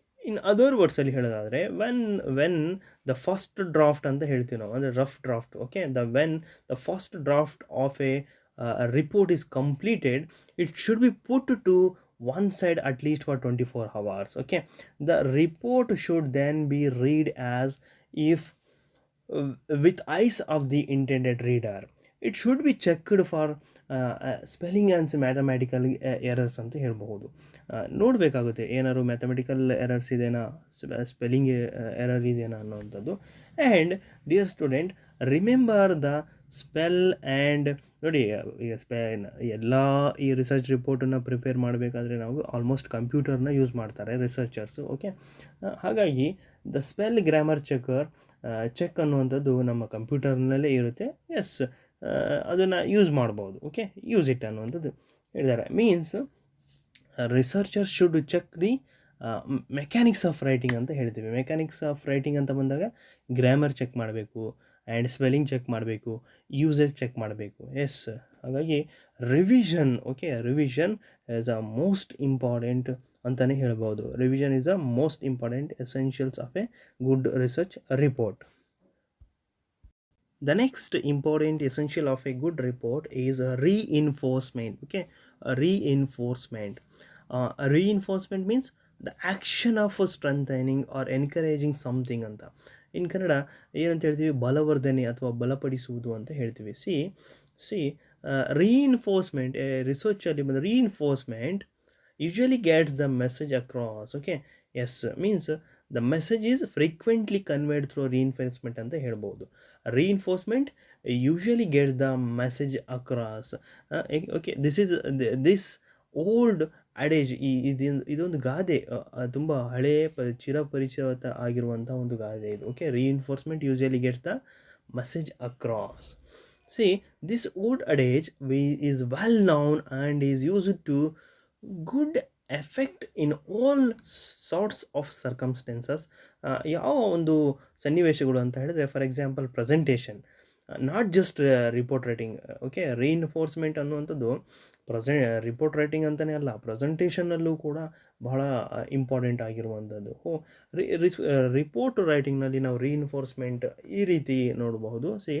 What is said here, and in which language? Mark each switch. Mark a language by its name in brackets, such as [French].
[English] in other ವರ್ಡ್ಸಲ್ಲಿ [Kannada] ಹೇಳೋದಾದರೆ, [English] when the first draft [Kannada] ಅಂತ ಹೇಳ್ತೀವಿ ನಾವು, ಅಂದರೆ [English] Rough draft. Okay, when the first draft of a report is completed, it should be put to one side at least for 24 hours. Okay, the report should then be read as if with eyes of the intended reader. It should be checked for spelling and mathematical errors [Kannada] ಅಂತ ಹೇಳ್ಬಹುದು. ನೋಡಬೇಕಾಗುತ್ತೆ, ಏನಾದ್ರು mathematical errors ಇದೆನಾ, spelling error ಇದೆಯಾ ಅನ್ನೋವಂಥದ್ದು. [English] and dear student, remember the spell [Kannada] and ನೋಡಿ, ಎಲ್ಲ ಈ research ರಿಪೋರ್ಟನ್ನು prepare ಮಾಡಬೇಕಾದ್ರೆ ನಾವು ಆಲ್ಮೋಸ್ಟ್ ಕಂಪ್ಯೂಟರ್ನ ಯೂಸ್ ಮಾಡ್ತಾರೆ ರಿಸರ್ಚರ್ಸು. ಓಕೆ, ಹಾಗಾಗಿ ದ ಸ್ಪೆಲ್ ಗ್ರಾಮರ್ ಚೆಕ್ ಅನ್ನುವಂಥದ್ದು ನಮ್ಮ ಕಂಪ್ಯೂಟರ್ನಲ್ಲೇ ಇರುತ್ತೆ. ಎಸ್, ಅದನ್ನು ಯೂಸ್ ಮಾಡ್ಬೋದು. ಓಕೆ, ಯೂಸ್ ಇಟ್ ಅನ್ನುವಂಥದ್ದು ಹೇಳಿದ್ದಾರೆ. [English] means researcher should check the mechanics of writing [Kannada] ಅಂತ ಹೇಳ್ತೀವಿ. ಮೆಕ್ಯಾನಿಕ್ಸ್ ಆಫ್ ರೈಟಿಂಗ್ ಅಂತ ಬಂದಾಗ ಗ್ರಾಮರ್ ಚೆಕ್ ಮಾಡಬೇಕು, ಆ್ಯಂಡ್ ಸ್ಪೆಲ್ಲಿಂಗ್ ಚೆಕ್ ಮಾಡಬೇಕು, ಯೂಸೇಜ್ ಚೆಕ್ ಮಾಡಬೇಕು. [English] yes, [Kannada] ಹಾಗಾಗಿ [English] revision is a most important [Kannada] ಅಂತಲೇ ಹೇಳ್ಬೋದು. [English] Revision is a most important essentials of a good research report. The next important essential of a good report is reinforcement. Okay, reinforcement. Reinforcement means the action of strengthening or encouraging something ಅಂತ. [Kannada] ಇನ್ ಕನ್ನಡ ಏನಂತ ಹೇಳ್ತೀವಿ, ಬಲವರ್ಧನೆ ಅಥವಾ ಬಲಪಡಿಸುವುದು ಅಂತ ಹೇಳ್ತೀವಿ. [English] see reinforcement, [Kannada] ರಿಸರ್ಚಲ್ಲಿ ಬಂದ [English] reinforcement usually gets the message across. Okay, yes, means the message is frequently conveyed through reinforcement [Kannada] ಅಂತ ಹೇಳ್ಬೋದು. [English] Reinforcement usually gets the message across. Okay, this old adage, [Kannada] ಇದೊಂದು ಗಾದೆ, ತುಂಬ ಹಳೇ ಚಿರಪರಿಚಿತ ಆಗಿರುವಂಥ ಒಂದು ಗಾದೆ ಇದು. [English] Okay, reinforcement usually gets the message across. See, this old adage is well known and is used to good effect in all sorts of circumstances. [Kannada] ಯಾವ ಒಂದು ಸನ್ನಿವೇಶಗಳು ಅಂತ ಹೇಳಿದ್ರೆ, [English] For example presentation, not just report writing. [Kannada] Okay, reinforcement ಅನ್ನುವಂಥದ್ದು report writing ಅಂತಲೇ ಅಲ್ಲ, ಪ್ರೆಸೆಂಟೇಷನ್ನಲ್ಲೂ ಕೂಡ ಬಹಳ ಇಂಪಾರ್ಟೆಂಟ್ ಆಗಿರುವಂಥದ್ದು. ರಿಪೋರ್ಟ್ ರೈಟಿಂಗ್ನಲ್ಲಿ ನಾವು ರೀಇನ್ಫೋರ್ಸ್ಮೆಂಟ್ ಈ ರೀತಿ ನೋಡಬಹುದು.